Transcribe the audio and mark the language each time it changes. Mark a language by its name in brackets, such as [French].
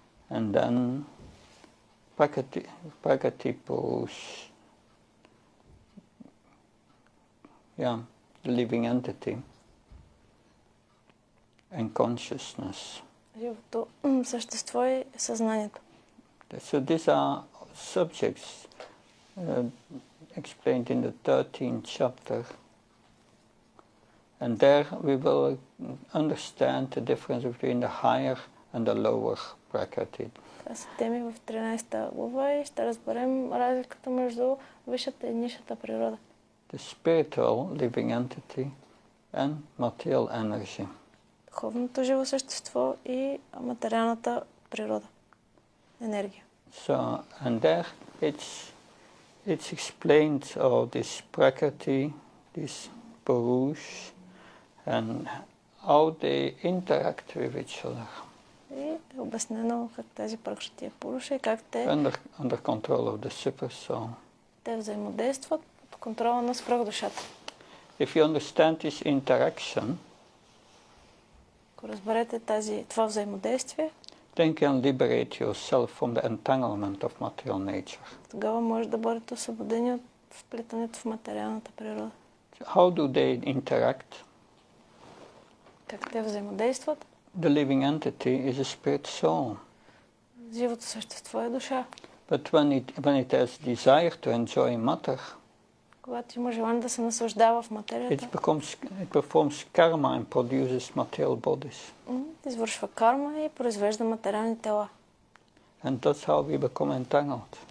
[English] And then Prakriti Purush, the living entity, and consciousness. [Bulgarian] Живото същество е съзнанието. [English] So these are subjects explained in the 13th chapter. And there we will understand the difference between the higher and the lower Prakriti. [Bulgarian] Това са теми в 13-та глава и ще разберем разликата между висшата и нисшата природа. [English] The spiritual living entity and material energy. [Bulgarian] Духовното живо същество и материалната природа, енергия. [English] So, and there it's explained this Prakriti, this Purush, and how they interact with each other. [Bulgarian] И е обяснено как тези Пракрати и Пуруша и как те [English] Under control of the super soul. [Bulgarian] Те взаимодействат под контрола на свръхдушата. [English] If you understand this interaction, [Bulgarian] ако разберете това взаимодействие, [English] then you can liberate yourself from the entanglement of material nature. [Bulgarian] Тогава може да бъдете освободени от вплитането в материалната природа. [English] How do they interact? [Bulgarian] Как те взаимодействат? [English] The living entity is a spirit soul. [Bulgarian] Живото същество е душа. [English] But when it has desire to enjoy matter, [Bulgarian] когато има желание да се наслаждава в материята, [English] it performs karma and produces material bodies. [Bulgarian] Извършва карма и произвежда материални тела. [English] And that's how we become entangled.